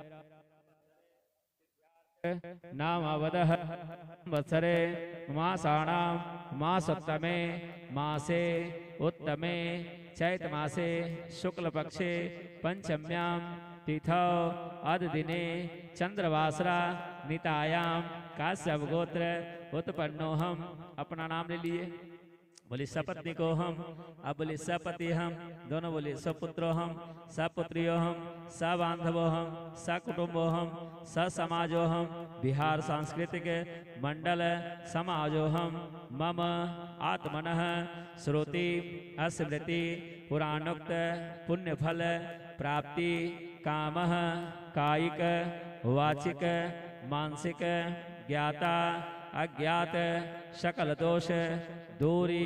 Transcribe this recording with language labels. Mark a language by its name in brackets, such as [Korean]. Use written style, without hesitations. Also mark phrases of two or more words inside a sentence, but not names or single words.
[Sanskrit] नामावदः संवत्सरे मासाणां मासोत्तमे मासे उत्तमे चैतमासे शुक्लपक्षे पंचम्यां तिथौ अददिने चंद्रवासरा नितायां काश्यप गोत्र उत्पन्नो हम। [Hindi] अपना नाम ले लिए। [Sanskrit] बोले सपत्नी को हम, [Hindi] अब बोले [Sanskrit] सपति हम, [Hindi] दोनों बोले [Sanskrit] सपुत्रो हम, सपुत्रियो हम, सबांधवो हम, सकुटुंबो हम, समाजो हम, बिहार सांस्कृतिक मंडल समाजो हम। मम आत्मनः श्रुति स्मृति पुराणोक्त पुण्यफल प्राप्ति कामः कायिक वाचिक मानसिक ज्ञाता अज्ञात सकल दोष दूरी